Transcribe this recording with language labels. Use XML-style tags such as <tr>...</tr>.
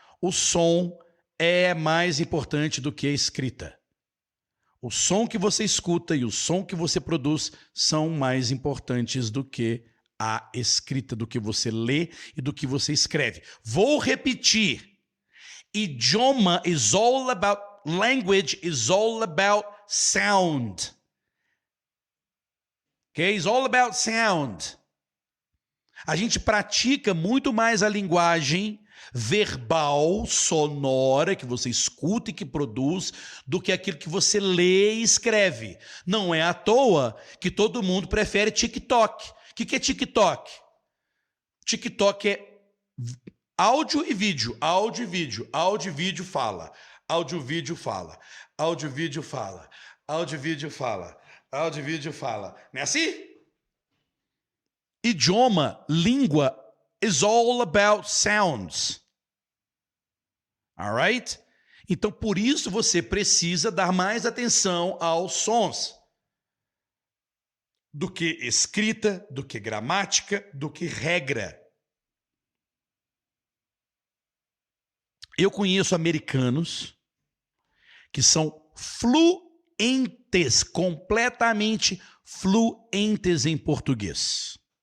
<pt>O som é mais importante do que a escrita. O som que você escuta e o som que você produz são mais importantes do que a escrita, do que você lê e do que você escreve. Vou repetir. Idioma is all about...</pt> <en>Language is all about sound. Okay? It's all about sound.</en> <pt>A gente pratica muito mais a linguagem verbal, sonora, que você escuta e que produz, do que aquilo que você lê e escreve. Não é à toa que todo mundo prefere TikTok. O que é TikTok? TikTok é áudio e vídeo, áudio e vídeo, áudio e vídeo fala. áudio, vídeo, fala. Áudio, vídeo, fala. Áudio, vídeo, fala. Áudio, vídeo, fala. Não é assim?</pt> <en>Idioma, língua, is all about sounds. Alright?</en> <pt>Então, por isso você precisa dar mais atenção aos sons do que escrita, do que gramática, do que regra. Eu conheço americanos que são fluentes, completamente fluentes em português.</pt>